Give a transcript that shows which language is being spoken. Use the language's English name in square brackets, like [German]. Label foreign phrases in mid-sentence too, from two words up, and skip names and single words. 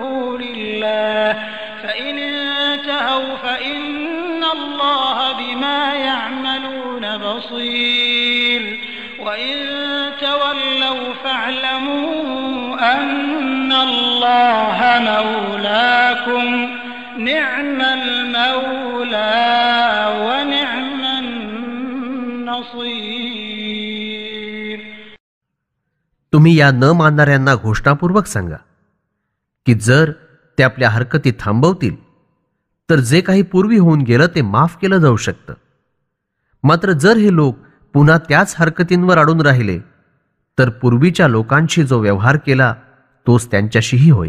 [Arabic] لله فإن انتهوا فإن الله بما يعملون بصير وإن تولوا فاعلموا أن الله مولاكم نعم المولى ونعم النصير. [Marathi] तुम्ही या न मानणाऱ्यांना घोषणापूर्वक सांगा की जर ते आपल्या हरकती थांबवतील तर जे काही पूर्वी होऊन गेलं ते माफ केलं जाऊ शकतं. मात्र जर हे लोक पुन्हा त्याच हरकतींवर अडून राहिले तर पूर्वीच्या लोकांशी जो व्यवहार केला तोच त्यांच्याशीही होईल.